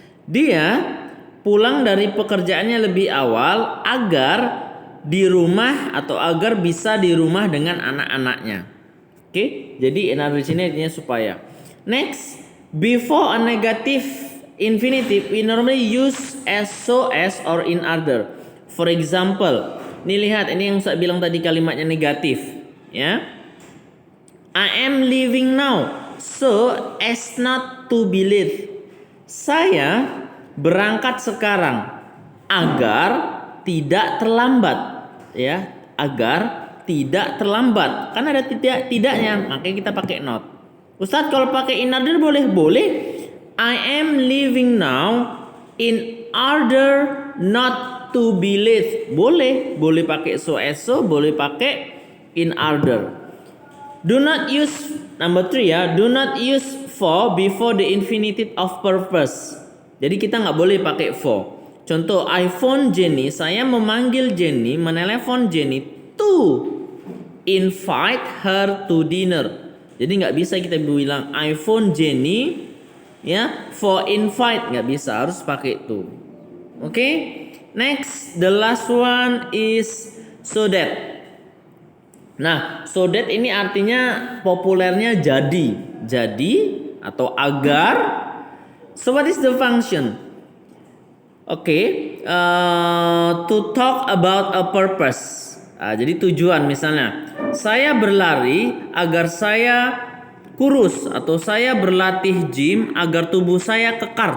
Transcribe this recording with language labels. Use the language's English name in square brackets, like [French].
[Indonesian] Dia pulang dari pekerjaannya lebih awal agar di rumah atau agar bisa di rumah dengan anak-anaknya. Oke, jadi in order di sini artinya supaya. [English] Next, before a negative infinitive we normally use as, so as, or in order. For example, [Indonesian] nih lihat, ini yang saya bilang tadi kalimatnya negatif, ya. [English] I am leaving now so as not to be late. [Indonesian] Saya berangkat sekarang agar tidak terlambat, ya, agar tidak terlambat. Kan ada tidaknya, makanya kita pakai not. Ustadz, kalau pakai in order boleh? [English] I am leaving now in order not to be late. [Indonesian] Boleh pakai so as so, boleh pakai in order. [English] Do not use number 3 ya. Do not use for before the infinitive of purpose. [Indonesian] Jadi kita nggak boleh pakai for. Contoh, [English] I phone Jenny. [Indonesian] Saya memanggil Jenny, menelepon Jenny [English] to invite her to dinner. [Indonesian] Jadi nggak bisa kita bilang [English] I phone Jenny [Indonesian] ya [English] for invite, [Indonesian] nggak bisa, harus pakai to. Oke? [English] Next, the last one is so that. [Indonesian] Nah, so that ini artinya populernya jadi atau agar. [English] So what is the function? To talk about a purpose. [Indonesian] Jadi tujuan, misalnya saya berlari agar saya kurus, atau saya berlatih gym agar tubuh saya kekar.